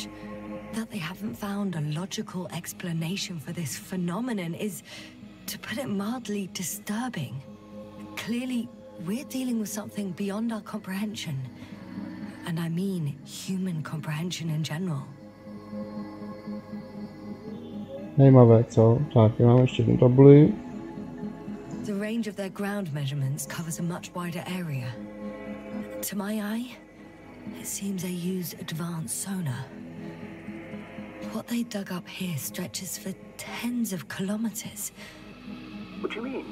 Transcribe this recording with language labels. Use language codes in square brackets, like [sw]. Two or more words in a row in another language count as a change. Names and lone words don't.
[en] That they haven't found a logical explanation for this phenomenon is, to put it mildly, disturbing. Clearly, we're dealing with something beyond our comprehension. And I mean human comprehension in general. [cs] Zajímavé, co? Tak, máme ještě jednu tabuli. [en] The range of their ground measurements covers a much wider area. To my eye, it seems they used advanced sonar. What they dug up here stretches for tens of kilometers. What do you mean?